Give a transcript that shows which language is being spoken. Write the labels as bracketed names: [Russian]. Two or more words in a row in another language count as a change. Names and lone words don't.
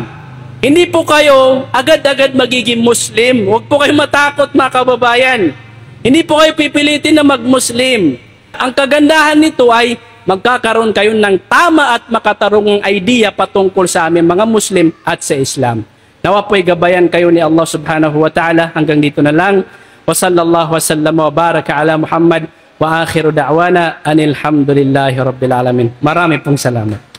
[Filipino] Hindi po kayo agad-agad magiging Muslim. Huwag po kayo matakot mga kababayan. Hindi po kayo pipilitin na mag-Muslim. Ang kagandahan nito ay magkakaroon kayo ng tama at makatarungang idea patungkol sa aming mga Muslim at sa Islam. Nawa po'y gabayan kayo ni Allah [Arabic] سبحانه وتعالى. [Filipino] Hanggang dito na lang. [Arabic] وصلى الله وسلم وبارك على محمد وآخر دعوانا أن الحمد لله رب العالمين. [Filipino] Marami pong salamat.